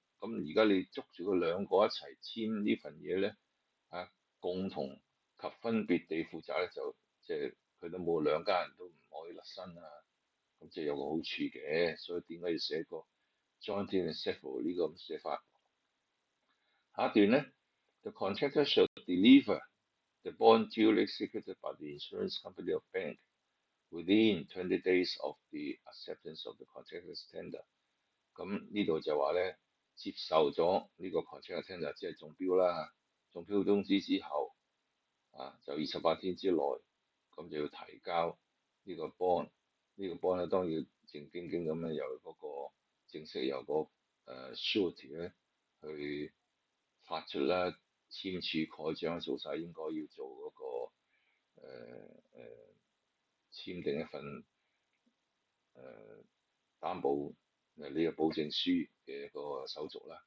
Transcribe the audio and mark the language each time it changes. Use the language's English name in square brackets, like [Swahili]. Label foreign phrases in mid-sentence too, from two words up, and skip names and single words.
[Cantonese] 咁而家你捉住佢兩個一齊簽呢份嘢咧共同及分別地負責咧，就即係佢都冇兩家人都唔可以甩身咁即係有個好處嘅。所以點解要寫個 [English] joint and several [Cantonese] 呢個咁寫法？下一段咧 [English] ，the contractor shall deliver the bond duly executed by the insurance company or bank within 20 days of the acceptance of the contractor's tender。 [Cantonese] 咁呢度就話咧，接受咗呢個 [English] contractor tender， [Cantonese] 即係中標啦，中標通知之後就28天之內，咁就要提交呢個 bond。呢個 bond 咧當然要正經經咁樣由嗰個正式由個surety 咧去發出啦，簽署蓋章做晒應該要做嗰個簽訂一份擔保呢個保證書嘅一個手續啦。